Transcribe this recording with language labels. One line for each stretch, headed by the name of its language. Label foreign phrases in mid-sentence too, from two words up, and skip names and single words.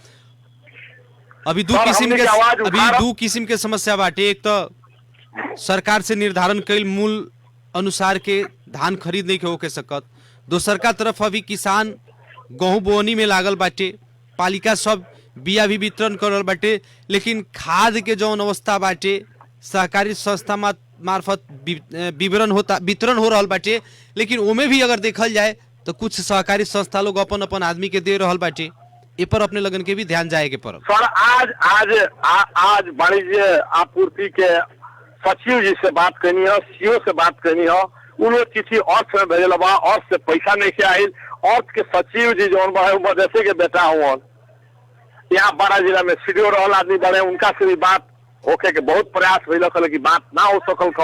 Bhojpuri: अभी दो किस्म के समस्या बाटे। एक तो सरकार से निर्धारण कईल मूल अनुसार के धान खरीद नहीं हो के सकत, दोसर का तरफ अभी किसान गेहूं बोनी में लागल बाटे, पालिका सब बिया भी वितरण करल बाटे, लेकिन खाद के जौन अवस्था बाटे सहकारी संस्था मार्फत वितरण हो रहल बाटे, लेकिन ओमे भी अगर देखल जाए तो कुछ सहकारी संस्था लोग अपन अपन आदमी के दे रहल बाटे। ए पर अपने लगन के भी ध्यान जाए के पड़ल। सर आज वाणिज्य आपूर्ति के सचिव जी से बात करनी है, सीओ से बात करनी है, उन लोग किसी अर्थ में भेजल बा, अर्थ से पैसा नहीं के आयल, अर्थ के सचिव जी जो मधेसी के बेटा हुआ यहाँ बारा जिला में सीडीओ रहल आदमी बड़े, उनका से भी बात होके के बहुत प्रयास भइल कि बात ना हो सकल ख।